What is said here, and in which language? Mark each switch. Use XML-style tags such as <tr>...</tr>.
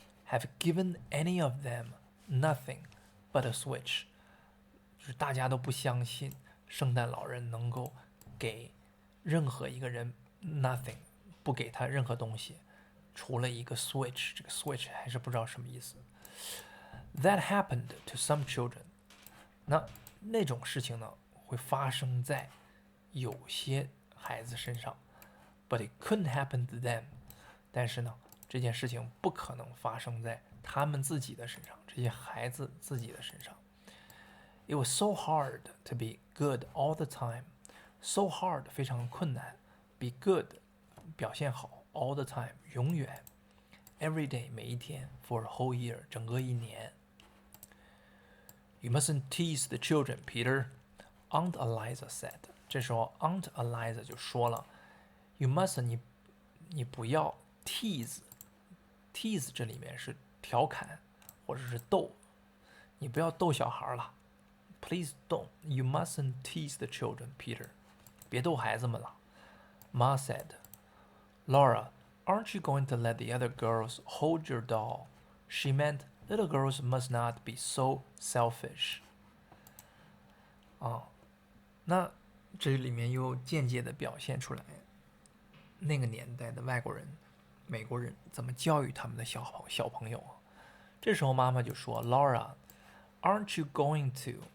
<en>Have given any of them nothing but a switch，</en> <zh>就是大家都不相信圣诞老人能够给任何一个人nothing， 不给他任何东西，除了一个 switch， 这个 switch 还是不知道什么意思。</zh> <en>That happened to some children，</en> <zh>那种事情呢，会发生在有些孩子身上</zh> <en>，but it couldn't happen to them。</en> <zh>但是呢，这件事情不可能发生在他们自己的身上，这些孩子自己的身上。</zh> <en>It was so hard to be good all the time，so hard</en> <zh>非常困难。</zh> <en>Be good，</en> <zh>表现好</zh> <en>all the time，</en> <zh>永远</zh> <en>every day</en> <zh>每一天</zh> <en>for a whole year</en> <zh>整个1年。</zh> <en>You mustn't tease the children, Peter, Aunt Eliza said。</en> <zh>这时候 Aunt Eliza 就说了</zh> <en>You mustn't，</en> <zh>你不要 tease 这里面是调侃或者是逗，你不要逗小孩了。</zh> <en>Please don't. You mustn't tease the children, Peter.</en> <zh>别逗孩子们了。</zh> <en>Ma said, Laura, aren't you going to let the other girls hold your doll? She meant Little girls must not be so selfish.</en> <zh>那这里面又间接的表现出来那个年代的外国人、美国人怎么教育他们的小朋友啊。这时候妈妈就说 ：“Laura，</zh> <en>aren't you going to？</en>